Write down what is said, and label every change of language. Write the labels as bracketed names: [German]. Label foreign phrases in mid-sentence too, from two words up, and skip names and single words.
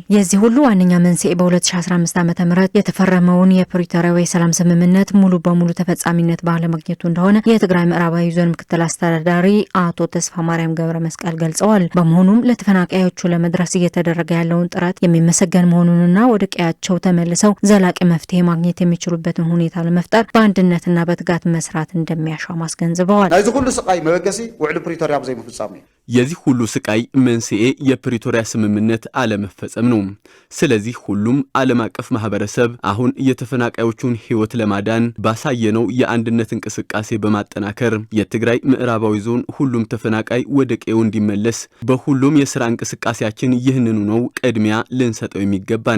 [Amharic] የዚህ ሁሉ ዋነኛ መንስኤ በ2015 ዓ.ም የተፈረመውን የፕሪቶሪያው የሰላም ስምምነት ሙሉ በሙሉ ተፈጻሚነት ባለማግኘቱ እንደሆነ የትግራይ ምዕራባዊ ዞን ምክትል አስተዳዳሪ አቶ ተስፋ ማርያም ገብረ መስቀል ገልጸዋል። በመሆኑም ለተፈናቃዮቹ ለመድረስ እየተደረገ ያለውን ጥረት የሚመሰገን መሆኑንና ወደ ቀያቸው ተመልሰው ዘላቂ መፍትሄ ማግኘት የሚችሉበትን ሁኔታ ለመፍጠር በአንድነትና በትጋት መስራት እንደሚያሻም አስገንዝበዋል። [Tigrinya] ናይዚ ሁሉ ስቃይ መበገሲ ውዕል ፕሪቶሪያ ብዘይ ምፍጻም ነው። [Amharic] የዚህ ሁሉ ስቃይ መንስኤ የፕሪቶሪያ ስምምነት አለመፈጸም ነው። ስለዚህ ሁሉም ዓለም አቀፍ ማህበረሰብ አሁን የተፈናቃዮቹን ህይወት ለማዳን ባሳየነው የአንድነት እንቅስቃሴ በማጠናከር የትግራይ ምዕራባዊ ዞን ሁሉም ተፈናቃይ ወደ ቀዬው እንዲመለስ በሁሉም የሥራ እንቅስቃሴያችን ይህንኑ ነው ቅድሚያ ልንሰጠው የሚገባን።